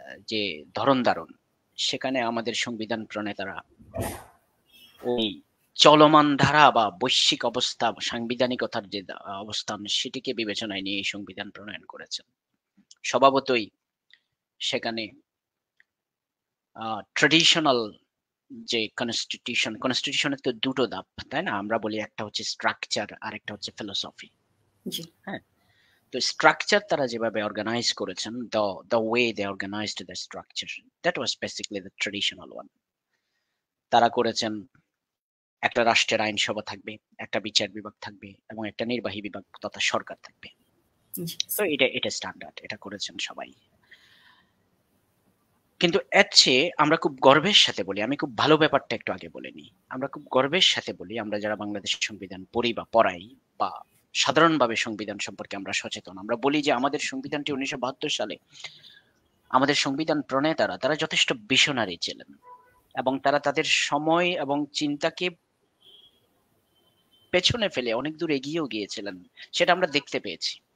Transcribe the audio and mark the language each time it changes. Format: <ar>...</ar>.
<bn>যে ধরন ধারণ, সেখানে আমাদের সংবিধান প্রণেতারা ওই চলমান ধারা বা বৈশ্বিক অবস্থা, সাংবিধানিকতার যে অবস্থান, সেটিকে বিবেচনায় নিয়ে এই সংবিধান প্রণয়ন করেছেন। স্বভাবতই সেখানে ট্রেডিশনাল যে কনস্টিটিউশনের তো দুটো ধাপ, তাই না? আমরা বলি একটা হচ্ছে স্ট্রাকচার আর একটা হচ্ছে ফিলোসফি। হ্যাঁ, তো স্ট্রাকচার তারা যেভাবে অর্গানাইজ করেছেন,</bn> <en>the way they organized the structure, that was basically the traditional one.</en> <bn>তারা করেছেন একটা রাষ্ট্রের আইনসভা থাকবে, একটা বিচার বিভাগ থাকবে, এবং একটা নির্বাহী বিভাগ তথা সরকার থাকবে। তো এটা স্ট্যান্ডার্ড, এটা করেছেন সবাই। কিন্তু এর চেয়ে আমরা খুব গর্বের সাথে বলি, আমি খুব ভালো ব্যাপারটা একটু আগে বলে নিই, আমরা খুব গর্বের সাথে বলি, আমরা যারা বাংলাদেশের সংবিধান পড়ি বা পড়াই বা সাধারণভাবে সংবিধান সম্পর্কে আমরা সচেতন, আমরা বলি যে আমাদের সংবিধানটি 1972 সালে আমাদের সংবিধান প্রণেতারা তারা যথেষ্ট ভিশনারি ছিলেন, এবং তারা তাদের সময় এবং চিন্তাকে পেছনে ফেলে অনেক দূর এগিয়েও গিয়েছিলেন। সেটা আমরা দেখতে পেয়েছি।</bn>